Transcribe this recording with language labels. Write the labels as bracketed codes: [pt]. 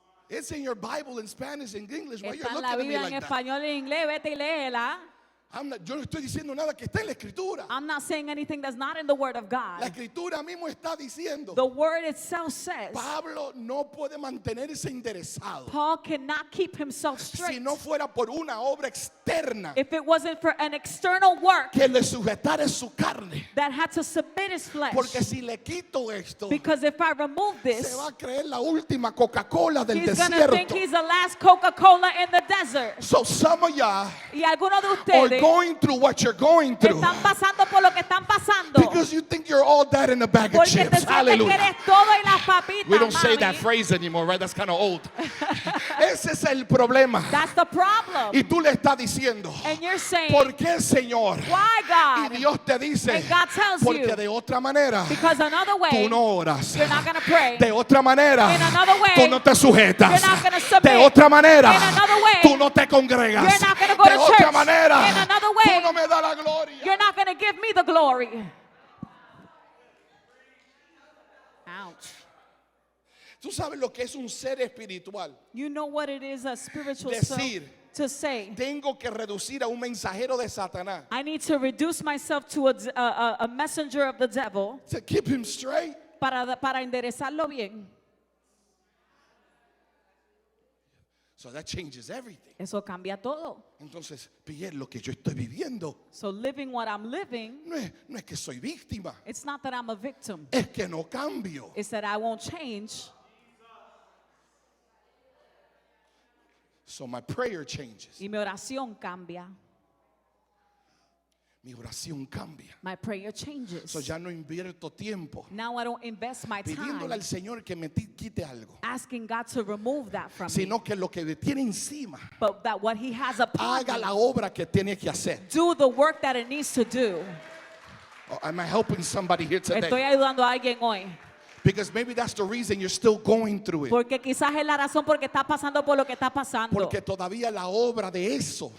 [en] It's in your Bible in Spanish and English. Why you're [es] Está en [en] looking [es] la [en] at me [es] Biblia en [en] like that? [es] español y en inglés. Vete y léela. Yo no estoy diciendo nada que está en la Escritura. [en] I'm not saying anything that's not in the Word of [es] La [en] God. [es] Escritura mismo está diciendo, [en] The Word itself says [es] Pablo no puede mantenerse enderezado [en] Paul cannot keep himself [es] si [en] straight [es] no fuera por una obra externa [en] if it wasn't for an external work [es] que le sujetara su carne. [en] that had to submit his flesh. [es] Porque si le quito esto, [en] Because if I remove [es] se [en] this, [es] va a creer la última Coca-Cola del [en] he's going to think [es] desierto. [en] he's the last Coca-Cola in the desert. So some of y'all [es] Y algunos de [en] are [es] ustedes [en] going through what you're going through [es] están pasando por lo que están pasando [en] because you think you're all all that in a bag of [es] Porque te [en] chips. [es] sientes que [en] Hallelujah. [es] eres todo y las papitas, [en] We don't say that [es] mami. [en] phrase anymore, right? That's kind of old. [es] Ese es el problema. [en] That's the problem. [es] Y tú le estás diciendo, [en] And you're saying, [es] ¿por qué, Señor? [en] why, [es] Y [en] God? [es] Dios te dice, [en] And God tells [es] porque [en] you, [es] de otra manera [en] because another way, [es] tú no oras. [en] you're not going to pray. [es] De otra manera [en] In another way, [es] tú no te sujetas. [en] you're not gonna submit. [es] De otra manera [en] In another way, [es] tú no te congregas. [en] you're not gonna go [es] De [en] to [es] otra [en] church. [es] manera [en] In another way, [es] tú no me das la gloria. [en] You're not going to give me the glory. Ouch. [es] Tú sabes lo que es un ser espiritual. [en] You know what it is, a spiritual [es] Decir, [en] self, to say, [es] tengo que reducir a un mensajero de Satanás. [en] I need to reduce myself to a messenger of the devil To keep him straight. [es] para enderezarlo bien. [en] So that changes everything. [es] Eso cambia todo. Entonces, Piette, lo que yo estoy viviendo [en] So living what I'm living, [es] no es que soy víctima, [en] it's not that I'm a victim. [es] es que no cambio. [en] It's that I won't change. So my prayer changes. [es] Y mi oración cambia. Mi oración cambia. [en] My prayer changes. [es] So ya no invierto tiempo [en] Now I don't invest my [es] pidiéndole [en] time [es] al Señor que me quite algo, [en] asking God to remove that from me, [es] sino que lo que me tiene encima [en] but that what He has upon [es] haga [en] me, [es] la obra que tiene que hacer. [en] do the work that it needs to do. Oh, am I helping somebody here [es] Estoy [en] today? [es] ayudando a alguien hoy. [en] Because maybe that's the reason you're still going through it. [es] Porque quizás es la razón porque está pasando por lo que está pasando. Porque todavía la obra de eso